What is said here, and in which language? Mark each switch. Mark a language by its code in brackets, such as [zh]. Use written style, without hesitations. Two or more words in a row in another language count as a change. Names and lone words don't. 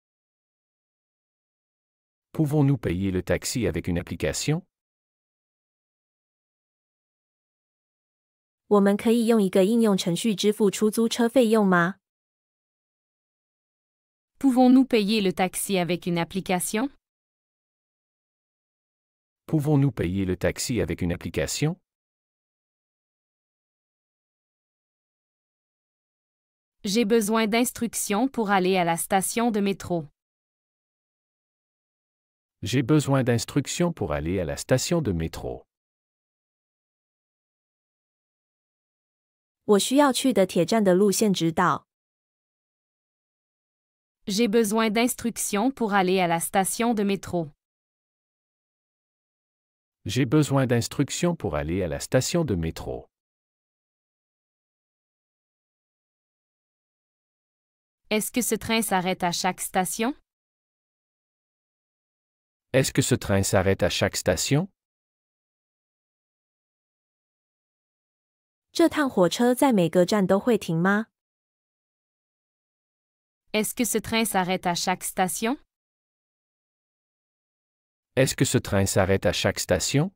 [fr] Pouvons-nous payer le taxi avec une application? [zh] 我们可以用一个应用程序支付出租车费用吗？ [fr] Pouvons-nous payer le taxi avec une application? Pouvons-nous payer le taxi avec une application? J'ai besoin d'instructions pour aller à la station de métro. J'ai besoin d'instructions pour aller à la station de métro. [zh] 我需要去的铁站的路线指导。 [fr] J'ai besoin d'instructions pour aller à la station de métro. J'ai besoin d'instructions pour aller à la station de métro. Est-ce que ce train s'arrête à chaque station? Est-ce que ce train s'arrête à chaque station? [zh] 这趟火车在每个站都会停吗？ [fr] Est-ce que ce train s'arrête à chaque station? Est-ce que ce train s'arrête à chaque station?